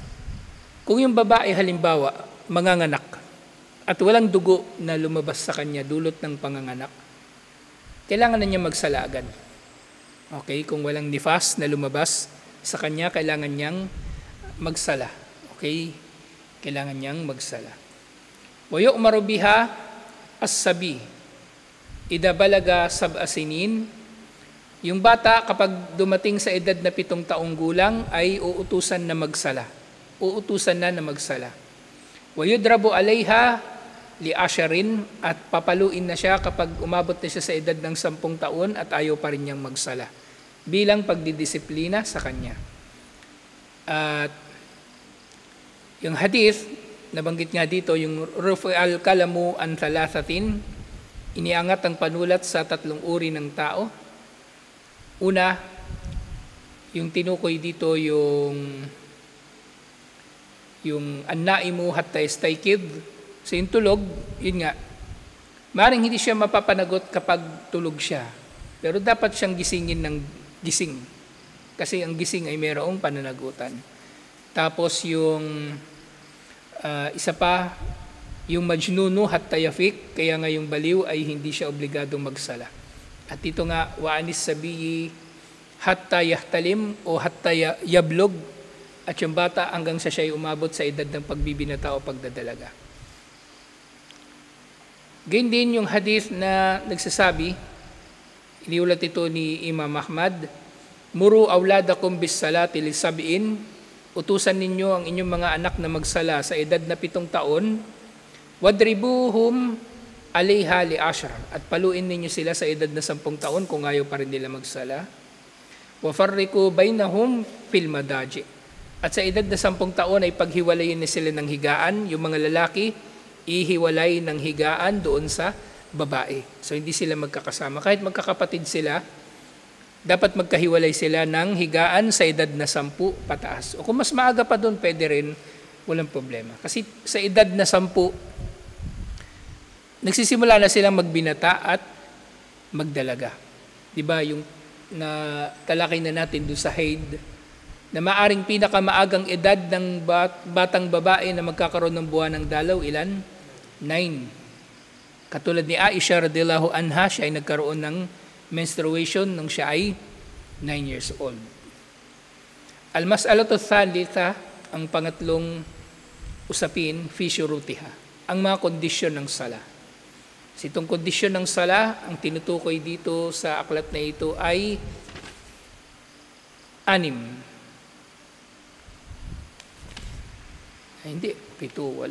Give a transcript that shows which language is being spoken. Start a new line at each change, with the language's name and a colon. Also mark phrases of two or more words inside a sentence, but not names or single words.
Filipino: Kung yung babae halimbawa, manganganak, at walang dugo na lumabas sa kanya dulot ng panganganak, kailangan na niya magsala agad. Okay? Kung walang nifas na lumabas sa kanya, kailangan niyang magsala. Okay? Kailangan niyang magsala.
Arabic: ويؤمر بها الصبي إذا بلغ سبع سنين.
Filipino: Yung bata kapag dumating sa edad na 7 taong gulang ay uutusan na magsala. Uutusan na magsala.
Arabic: ويضرب عليها لعشر,
Filipino: at papaluin na siya kapag umabot na siya sa edad ng 10 taon at ayaw pa rin niyang magsala. Bilang pagdidisiplina sa kanya. At yung hadith, nabanggit nga dito, yung
Arabic: رفع القلم عن ثلاثة,
Filipino: iniangat ang panulat sa 3 uri ng tao. Una, yung tinukoy dito yung
Arabic: النائم حتى يستيقظ.
Filipino: So yung tulog, yun nga, maaaring hindi siya mapapanagot kapag tulog siya. Pero dapat siyang gisingin ng gising. Kasi ang gising ay mayroong pananagutan. Tapos yung isa pa, yung
Arabic: المجنون حتى يفيق,
Filipino: kaya nga yung baliw ay hindi siya obligadong magsala. At ito nga,
Arabic: وعن الصبي حتى يحتلم
Filipino: o hatta yablog at yung bata hanggang sa siya ay umabot sa edad ng pagbibinata o pagdadalaga. Gayun din yung hadith na nagsasabi, iniulat ito ni Imam Ahmad,
Arabic: "مروا أولادكم بالصلاة لسبع,"
Filipino: utusan ninyo ang inyong mga anak na magsala sa edad na 7 taon,
Arabic: "واضربوهم عليها لعشر,"
Filipino: at paluin ninyo sila sa edad na 10 taon kung ayaw pa rin nila magsala.
Arabic: "وفرقوا بينهم في المضاجع,"
Filipino: at sa edad na 10 taon ay paghiwalayin na sila ng higaan, yung mga lalaki ihiwalay ng higaan doon sa babae. So hindi sila magkakasama. Kahit magkakapatid sila, dapat magkahiwalay sila ng higaan sa edad na 10 pataas. O kung mas maaga pa doon, pwede rin, walang problema. Kasi sa edad na 10, nagsisimula na silang magbinata at magdalaga. Diba yung talakay na natin doon sa Haid, na maaring pinakamaagang edad ng batang babae na magkakaroon ng buwan ng dalaw, ilan? 9. Katulad ni Aisha
Arabic: رضي الله عنها,
Filipino: siya ay nagkaroon ng menstruation nung siya ay 9
English: years old.
Arabic: المسألة الثالثة,
Filipino: ang pangatlong usapin,
Arabic: في شروطها,
Filipino: ang mga kondisyon ng sala. Itong kondisyon ng sala, ang tinutukoy dito sa aklat na ito ay 6. Hindi, 7, 8.